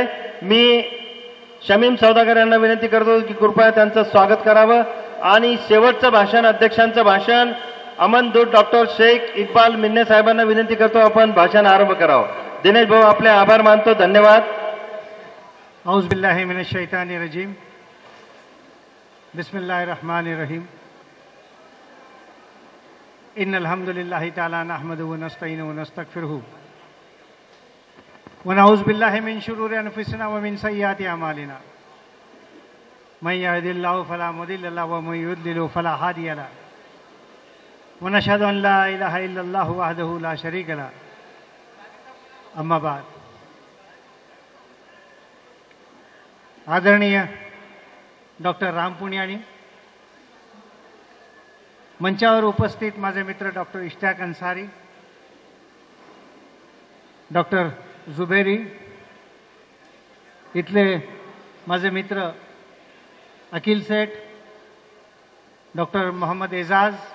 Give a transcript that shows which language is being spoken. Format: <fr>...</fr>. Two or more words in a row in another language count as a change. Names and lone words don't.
<mr>मी शमीम सौदागर यांना विनंती करतो की कृपया त्यांचं स्वागत करावं आणि शेवटचं भाषण, अध्यक्षांचं भाषण अमनदूत डॉक्टर शेख इक्बाल मिन्ने साहेबांना विनंती करतो आपण भाषण आरंभ करावं। दिनेश भाऊ आपले आभार मानतो, धन्यवाद।</mr> <ar>أعوذ بالله من الشيطان الرجيم، بسم الله الرحمن الرحيم، إن الحمد لله تعالى نحمده ونستعينه ونستغفره ونعوذ بالله من شرور أنفسنا ومن سيئات أعمالنا، من يهده الله فلا مضل له ومن يضلله فلا هادي له، ونشهد أن لا إله إلا الله وحده لا شريك له، أما بعد.</ar> <mr>आदरणीय डॉक्टर राम पुनियानी, मंचावर उपस्थित माझे मित्र डॉक्टर इश्ताक अन्सारी, डॉक्टर जुबेरी, इथले माझे मित्र अखिल सेठ, डॉक्टर मोहम्मद एजाज,</mr>